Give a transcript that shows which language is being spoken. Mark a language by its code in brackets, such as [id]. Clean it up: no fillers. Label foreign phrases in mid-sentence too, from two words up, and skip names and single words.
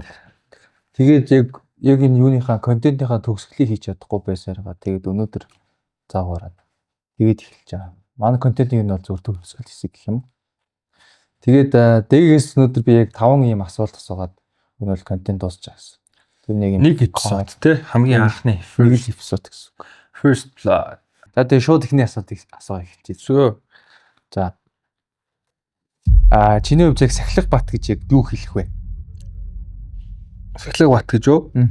[mn] Тэгээд яг энэ юуныхаа контентынхаа төгсгөлийг хийж чадахгүй байсараа тэгээд өнөөдөр заагаараад тэгээд эхэлж байгаа. Манай контентын нь бол зөвхөн төгсгөл хэсэг гэх юм. Тэгээд дээрээс өнөөдөр би яг 5 ийм асуулт асуугаад энэ бол контент дуусчихсан гэсэн. Тэр нэг эпизод тий хамгийн анхны [en] first episode гэсэн. First blood. [mn] За тэгээ шууд ихний асуултыг асууя хэлчихье. Зөө. За. Чиний хувьд яг Сахилга бат гэж яг юу хэлэх вэ? Сахилга бат гэж юу?